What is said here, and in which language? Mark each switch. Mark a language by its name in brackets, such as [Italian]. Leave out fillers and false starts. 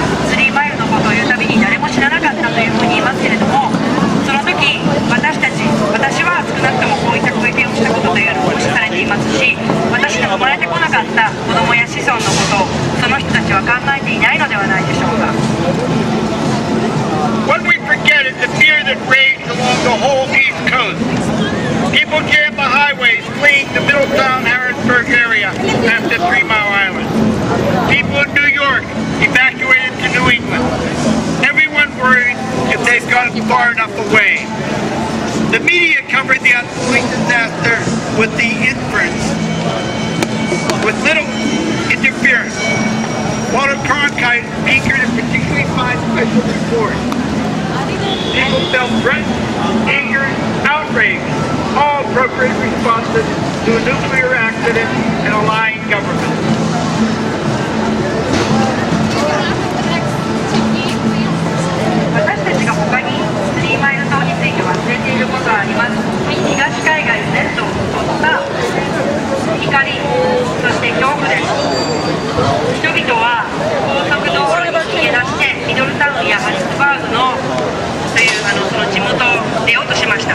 [Japanese] スリーマイルのことを言うたびに誰も知らなかったというふうに言いますけれども、その時私は少なくともこういった経験をしたことというのを無視されていますし、私の生まれてこなかった子供や子孫のことをその人たちは考えていないのではないでしょうか。 [English] What we forget is the fear that raged along the whole East Coast. People jammed the highways fleeing the Middletown, Harrisburg area after 3 Mile Island. People in New York evacuated to New England. Everyone worried if they'd gotten far enough away. The media covered the unfolding disaster with the inference, with little interference. Walter Cronkite anchored a particularly fine special report. People felt threatened, anger, outrage, all appropriate responses to a nuclear accident and a lying government. [Japanese] 私たちが他にスリーマイル島について忘れていることはあります。東海岸全土を襲った怒り、そして恐怖です。人々は高速道路に逃げ出してミドルタウンやハリスバーグのというその地元を出ようとしました。